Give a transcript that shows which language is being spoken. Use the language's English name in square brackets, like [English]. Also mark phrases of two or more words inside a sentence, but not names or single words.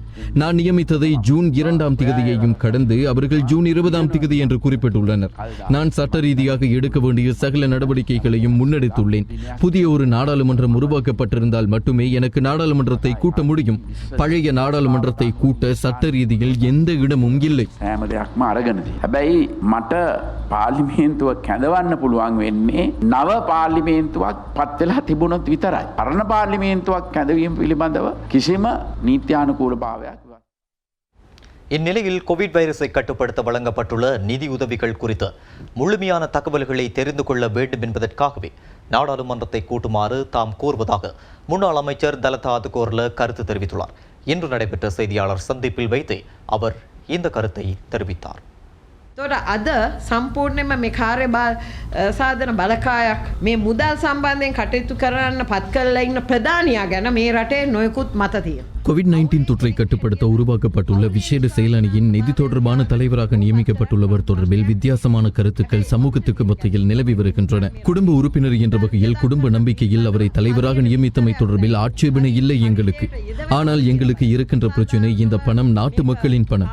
[Tamil] நான் நியமித்ததை ஜூன் 2ஆம் திகதியையும் கடந்து அவர்கள் ஜூன் 20ஆம் திகதி என்று குறிப்பிட்டுள்ளனர். நான் சட்ட ரீதியாக எடுக்க வேண்டிய சகல நடவடிக்கைகளையும் முன்னெடுத்துள்ளேன். புதிய ஒரு நாடாளுமன்றம் உருவாக்கப்பட்டிருந்தால் மட்டுமே எனக்கு நாடாளுமன்றத்தை கூட்ட முடியும். பழைய நாடாளுமன்றத்தை கூட்ட சட்ட ரீதியில் எந்த இடமும் இல்லை. [Sinhala] හැම දෙයක්ම අරගෙනදී. හැබැයි මට පාර්ලිමේන්තුව කැඳවන්න පුළුවන් වෙන්නේ නව පාර්ලිමේන්තුවක් පත් වෙලා තිබුණොත් විතරයි. පරණ පාර්ලිමේන්තුවක් කැඳවීම පිළිබඳව කිසිම නීත්‍යානුකූල භාවයක්. [Tamil] இந்நிலையில் கோவிட் வைரஸை கட்டுப்படுத்த வழங்கப்பட்டுள்ள நிதி உதவிகள் குறித்து முழுமையான தகவல்களை தெரிந்து கொள்ள வேண்டும் என்பதற்காகவே நாடாளுமன்றத்தை கூட்டுமாறு தாம் கோருவதாக முன்னாள் அமைச்சர் தலதா அதுகோர்ல கருத்து தெரிவித்துள்ளார். இன்று நடைபெற்ற செய்தியாளர் சந்திப்பில் வைத்து அவர் இந்த கருத்தை தெரிவித்தார். [Sinhala] තොට අද සම්පූර්ණයම මේ කාර්ය සාධන බලකායක් මේ මුදල් සම්බන්ධයෙන් කටයුතු කරන්න පත් කරලා ඉන්න ප්‍රධානියා ගැන මේ රටේ නොයෙකුත් මත තියෙනවා. [Tamil] கோவிட்-19 தொற்றை கட்டுப்படுத்த உருவாக்கப்பட்டுள்ள விசேட செயலணியின் நிதி தொடர்பான தலைவராக நியமிக்கப்பட்டுள்ளவர் தொடர்பில் வித்தியாசமான கருத்துக்கள் சமூகத்துக்கு மத்தியில் நிலவி வருகின்றன. குடும்ப உறுப்பினர் என்ற வகையில் குடும்ப நம்பிக்கையில் அவரை தலைவராக நியமித்தமை தொடர்பில் ஆட்சேபனை இல்லை எங்களுக்கு. ஆனால் எங்களுக்கு இருக்கின்ற பிரச்சனை இந்த பணம் நாட்டு மக்களின் பணம்.